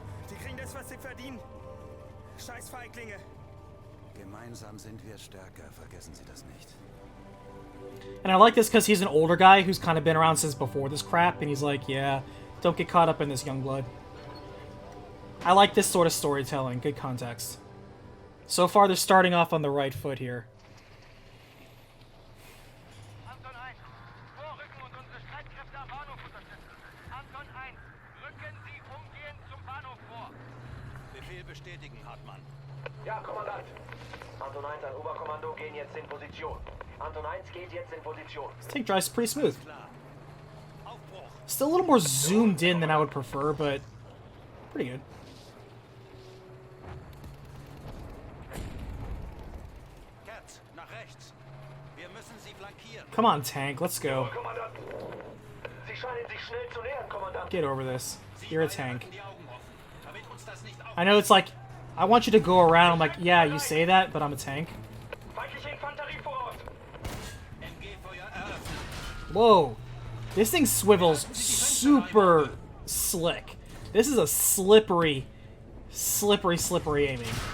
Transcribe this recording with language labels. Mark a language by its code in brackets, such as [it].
[de] Die kriegen das, was sie verdienen. Scheiß Feiglinge. Gemeinsam sind wir stärker, vergessen Sie das nicht. [en] And I like this because he's an older guy who's kind of been around since before this crap, and he's like, yeah, don't get caught up in this young blood. I like this sort of storytelling. Good context. So far, they're starting off on the right foot here. [de] Anton 1, vorrücken und unsere Streitkräfte am Bahnhof unterstützen. Anton 1, rücken Sie umgehend zum Bahnhof vor. Befehl bestätigen, Hartmann. Ja, Kommandant. Anton 1 an Oberkommando gehen jetzt in Position. Anton 1 geht jetzt in Position. [en] This tank drives pretty smooth. Still a little more zoomed in than I would prefer, but pretty good. [de] Kerz, nach rechts. Wir müssen sie flankieren. [en] Come on, tank, let's go. [de] Kommandant. Sie scheinen sich schnell zu nähern, Kommandant. [en] Get over this. You're a tank. [de] Die Augen offen, damit uns das nicht [en] I know it's like, I want you to go around. I'm like, yeah, you say that, but I'm a tank. [de] Feindliche Infanterie voraus. [en] Whoa. This thing swivels super slick. This is a slippery aiming.